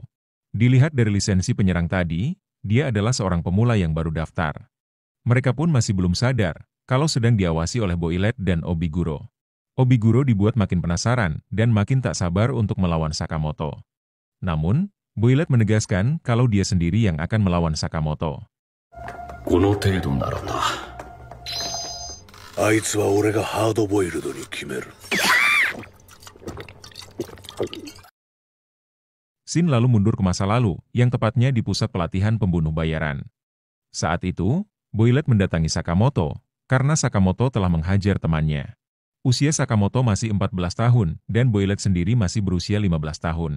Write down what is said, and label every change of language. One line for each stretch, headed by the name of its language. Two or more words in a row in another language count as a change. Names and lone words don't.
Indonesian: Dilihat dari lisensi penyerang tadi, dia adalah seorang pemula yang baru daftar. Mereka pun masih belum sadar kalau sedang diawasi oleh Boilet dan Obiguro. Obiguro dibuat makin penasaran dan makin tak sabar untuk melawan Sakamoto. Namun, Boilet menegaskan kalau dia sendiri yang akan melawan Sakamoto.
Japanese: この程度ならな。あいつは俺がハードボイルドに決める。
Indonesian: Shin lalu mundur ke masa lalu, yang tepatnya di pusat pelatihan pembunuh bayaran. Saat itu, Boilet mendatangi Sakamoto, karena Sakamoto telah menghajar temannya. Usia Sakamoto masih 14 tahun, dan Boilet sendiri masih berusia 15 tahun.